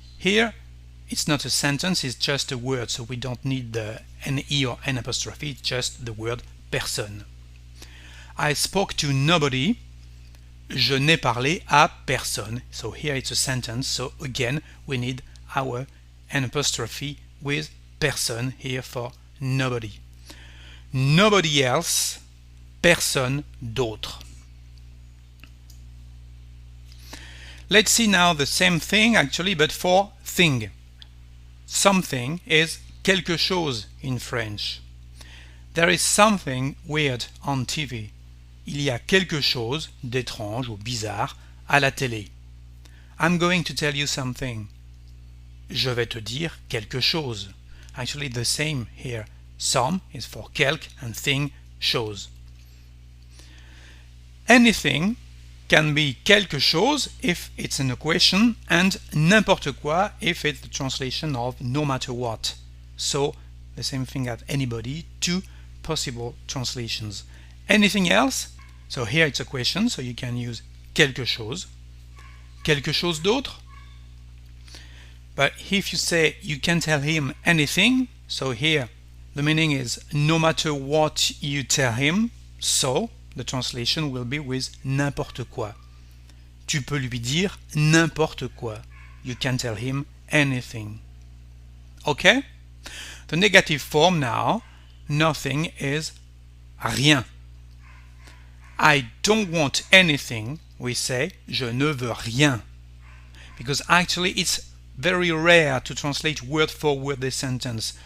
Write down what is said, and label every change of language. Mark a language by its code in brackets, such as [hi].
[en] Here it's not a sentence, it's just a word, so we don't need the ne or n apostrophe, it's just the word personne. I spoke to nobody. [fr] Je n'ai parlé à personne. [en] So here it's a sentence, so again we need our n apostrophe with personne here for nobody. Nobody else, [fr] personne d'autre. [en] Let's see now the same thing actually, but for thing. Something is quelque chose in French. There is something weird on TV. [fr] Il y a quelque chose d'étrange ou bizarre à la télé. [en] I'm going to tell you something. [fr] Je vais te dire quelque chose. [en] Actually, the same here. Some is for quelque and thing, chose. Anything can be quelque chose if it's in a question, and n'importe quoi if it's the translation of no matter what. So, the same thing as anybody, two possible translations. Anything else? So here it's a question, so you can use quelque chose. [fr] Quelque chose d'autre? [en] But if you say you can tell him anything, so here the meaning is no matter what you tell him, so the translation will be with n'importe quoi. [fr] Tu peux lui dire n'importe quoi. [en] You can tell him anything. Okay? The negative form now, nothing is rien. I don't want anything, we say [fr] je ne veux rien. [en] Because actually it's very rare to translate word for word this sentence.